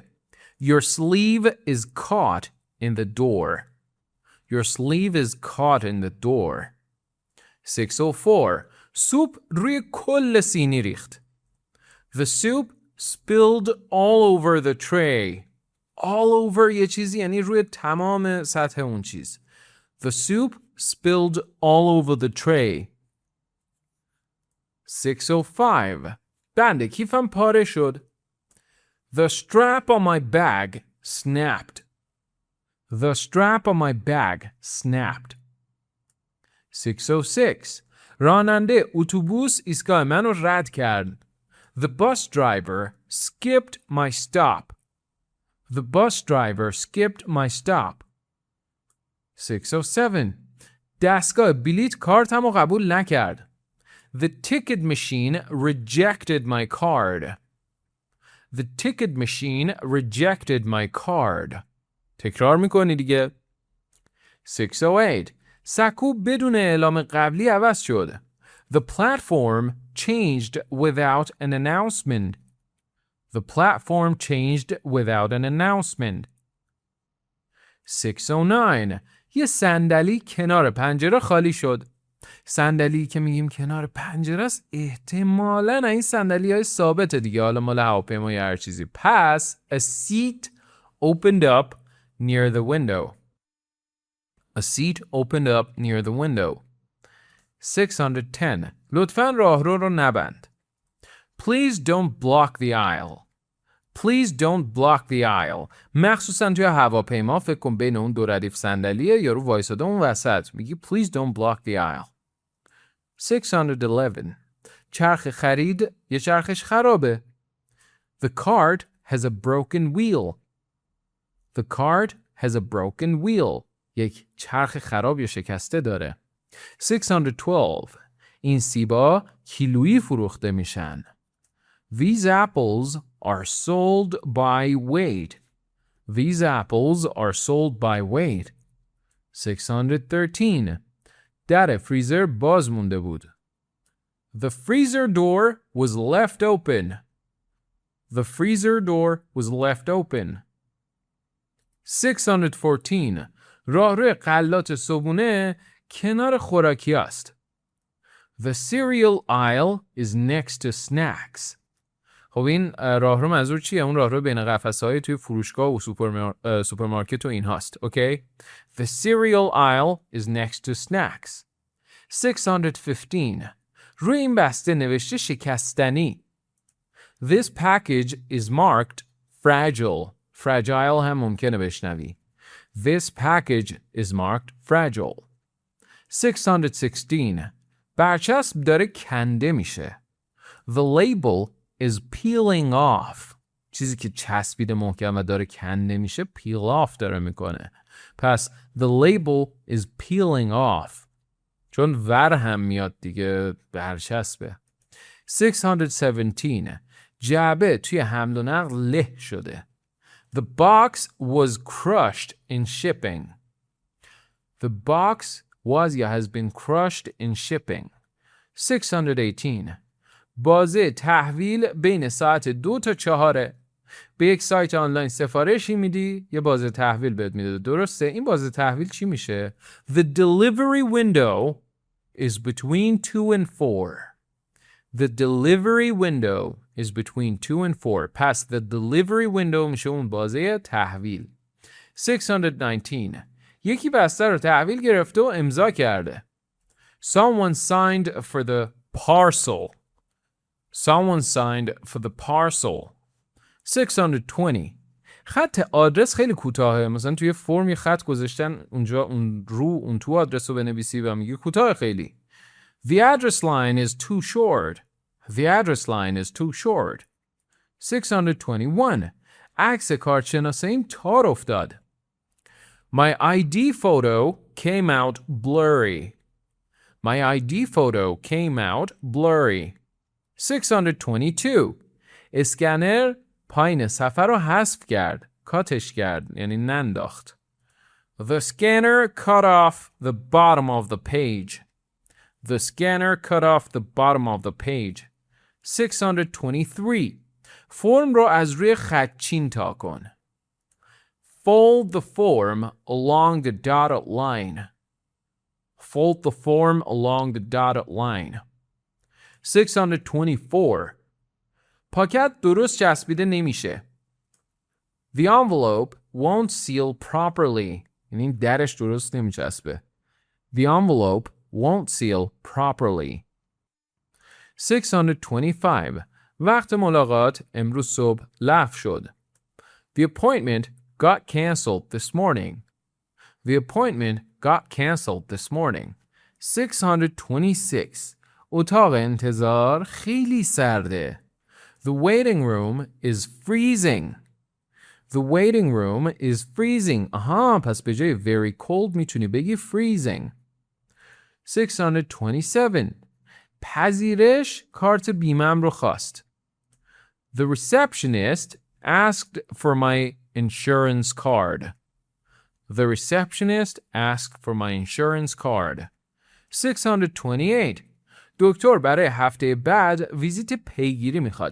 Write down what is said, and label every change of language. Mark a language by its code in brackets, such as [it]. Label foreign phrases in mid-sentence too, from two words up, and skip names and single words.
[en] Your sleeve is caught in the door. Your sleeve is caught in the door. [fa] 604 سوپ روی کل سینی ریخت. [en] The soup spilled all over the tray. All over [fa] یه چیزی یعنی روی تمام سطح اون چیز. [en] The soup spilled all over the tray. [fa] 605 بند کیفم پاره شد. [en] The strap on my bag snapped. The strap on my bag snapped. [fa] 606 راننده اتوبوس ایستگاه منو رد کرد. [en] The bus driver skipped my stop. The bus driver skipped my stop. [fa] 607 دستگاه بلیط کارتمو قبول نکرد. [en] The ticket machine rejected my card. The ticket machine rejected my card. [fa] تکرار میکنی دیگه. 608 سکو بدون اعلام قبلی عوض شد. [en] The platform changed without an announcement. The platform changed without an announcement. [fa] 609 یه صندلی کنار پنجره خالی شد. صندلی که میگیم کنار پنجره است احتمالاً این صندلی های ثابته دیگه، حالا مال هواپیما یا هر چیزی. [en] پس a seat opened up near the window. A seat opened up near the window. [fa] 610 لطفاً راهرو رو نبند. [en] Please don't block the aisle. Please don't block the aisle. [fa] مخصوصاً توی هواپیما فکر کن بین اون دو ردیف صندلیه یارو وایساده اون وسط میگی [en] please don't block the aisle. [fa] 611 چرخ خرید یه چرخش خرابه. [en] The cart has a broken wheel. The cart has a broken wheel. [fa] یک چرخ خراب یا شکسته داره. 612 این سیبا کیلویی فروخته میشن. [en] These apples are sold by weight. These apples are sold by weight. [fa] 613 در فریزر باز مونده بود. [en] The freezer door was left open. The freezer door was left open. [fa] 614 راهروی غلات صبحونه کنار خوراکی است. [en] The cereal aisle is next to snacks. [fa] خب این راهرو منظور چیه؟ اون راهرو بین قفسه‌های توی فروشگاه و سوپرمارکت و این هاست. اوکی؟ [en] The cereal aisle is next to snacks. [fa] 615 روی این بسته نوشته شکستنی. [en] This package is marked fragile. [fa] Fragile هم ممکنه بشنوی. [en] This package is marked fragile. [fa] 616 برچسب داره کنده میشه. [en] The label is peeling off. [fa] چیزی که چسبیده محکم و داره کنده میشه [en] peel off [fa] داره میکنه. [en] پس the label is peeling off. [fa] چون ور هم میاد دیگه برچسبه. 617 جعبه توی حمل و نقل له شده. [en] The box was crushed in shipping. The box was یا has been crushed in shipping. [fa] 618 بازه تحویل بین ساعت 2 تا 4. به یک سایت آنلاین سفارشی میدی یه بازه تحویل بهت میده. درسته؟ این بازه تحویل چی میشه؟ [en] The delivery window is between 2 and 4. The delivery window is between 2 and 4. [fa] پس [en] the delivery window [fa] میشه اون بازه تحویل. 619. یکی بسته رو تحویل گرفته و امضا کرده. [en] Someone signed for the parcel. Someone signed for the parcel. [fa] 620. خط آدرس خیلی کوتاهه. مثلا توی فرم یه خط گذاشتن اونجا اون تو آدرس رو بنویسی و میگه کوتاه خیلی. [en] The address line is too short. The address line is too short. [fa] 621. عکس کارت شناساییم تار افتاد. [en] My ID photo came out blurry. My ID photo came out blurry. [fa] 622. اسکنر پایین صفحه رو حذف کرد. کاتش کرد. یعنی ننداخت. [en] The scanner cut off the bottom of the page. The scanner cut off the bottom of the page. [fa] 623. فرم رو از روی خطچین تا کن. [en] Fold the form along the dotted line. Fold the form along the dotted line. [fa] 624. پاکت درست چسبیده نمیشه. [en] The envelope won't seal properly. [fa] یعنی درش درست نمیچسبه. [en] The envelope won't seal properly. [fa] 625. وقت ملاقات امروز صبح لغو شد. [en] The appointment got canceled this morning. The appointment got canceled this morning. [fa] 626. اتاق انتظار خیلی سرده. [en] The waiting room is freezing. The waiting room is freezing. [fa] آها، پس به جای [en] very cold [fa] میتونی بگی freezing. 627. پذیرش کارت بیمه‌ام رو خواست. [en] The receptionist asked for my insurance card. The receptionist asked for my insurance card. [fa] 628. دکتر برای هفته بعد ویزیت پیگیری میخواد.